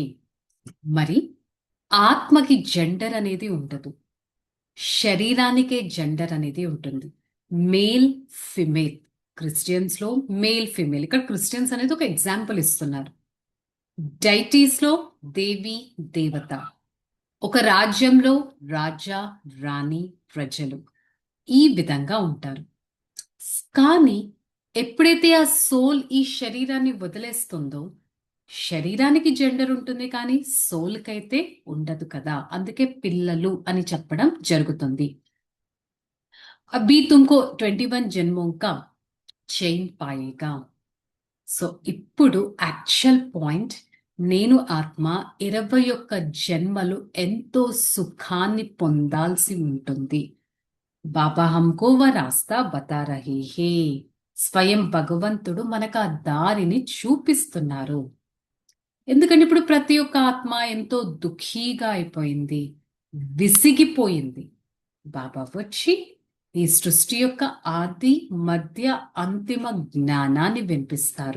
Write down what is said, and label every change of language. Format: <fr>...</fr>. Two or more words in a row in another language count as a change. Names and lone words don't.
<te>మరి ఆత్మకి జెండర్ అనేది ఉండదు, శరీరానికే జెండర్ అనేది ఉంటుంది.</te> <en>male female,</en> <te>క్రిస్టియన్స్ లో</te> <en>male female,</en> <te>ఇక్కడ క్రిస్టియన్స్ అనేది ఒక ఎగ్జాంపుల్ ఇస్తున్నారు. డైటీస్ లో దేవి దేవత, ఒక రాజ్యంలో రాజా రాణి ప్రజలు ఈ విధంగా ఉంటారు. కానీ ఎప్పుడైతే ఆ సోల్ ఈ శరీరాన్ని వదిలేస్తుందో, శరీరానికి జెండర్ ఉంటుంది కానీ సోల్ కైతే ఉండదు కదా, అందుకే పిల్లలు అని చెప్పడం జరుగుతుంది.</te> <hi>अभी तुमको 21 जन्मों का चैन पाएगा.</hi> <te>సో ఇప్పుడు</te> <en>actual point,</en> <te>నేను ఆత్మ 21 జన్మలు ఎంతో సుఖాన్ని పొందాల్సి ఉంటుంది.</te> <hi>बाबा हमको वो रास्ता बता रहे हैं.</hi> <te>స్వయం భగవంతుడు మనకు ఆ దారిని చూపిస్తున్నారు. ఎందుకంటే ఇప్పుడు ప్రతి ఒక్క ఆత్మ ఎంతో దుఃఖీగా అయిపోయింది, విసిగిపోయింది. బాబా వచ్చి ఈ సృష్టి యొక్క ఆది మధ్య అంతిమ జ్ఞానాన్ని వినిపిస్తారు.</te>